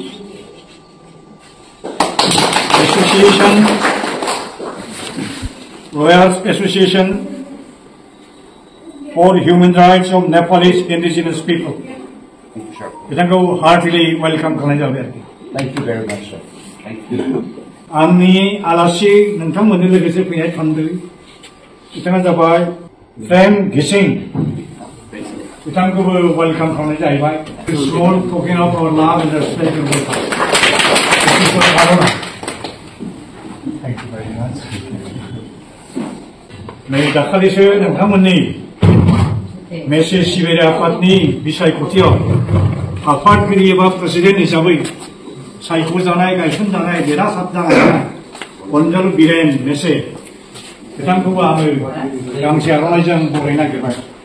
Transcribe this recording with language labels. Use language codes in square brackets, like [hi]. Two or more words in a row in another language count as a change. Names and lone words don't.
[brx] एसोसिएशन रय्याल एसोसिएशन फर ह्यूमन राइट्स अफ नेपालिस इन्डिजिनियास पिपल बिथांखौ [en] heartly welcome [brx] खालामनाय जाबाय आरोखि [en] Thank you very much, sir. Thank you. [brx] आंनि आलासि नोंथांमोननि लोगोसे फैनाय थांदों बिथाङा जाबाय फ्रेम घिसिं बिथांखौबो वेलकाम खालामनाय जाहैबाय [en] small token of our love and respect and welcome thank you very much [brx] नै दाखालिसो नोंथांमोननि मेसेज सिबियारि आफादनि बिसायख'थियाव आफादगिरि एबा प्रेसिडेन्ट हिसाबै सायख'जानाय गायसनजानाय देरहासार जानाय अनजल बिरेन मेसे बिथांखौबो आङो गांसे आर'नाइजों बरायनो नागिरबाय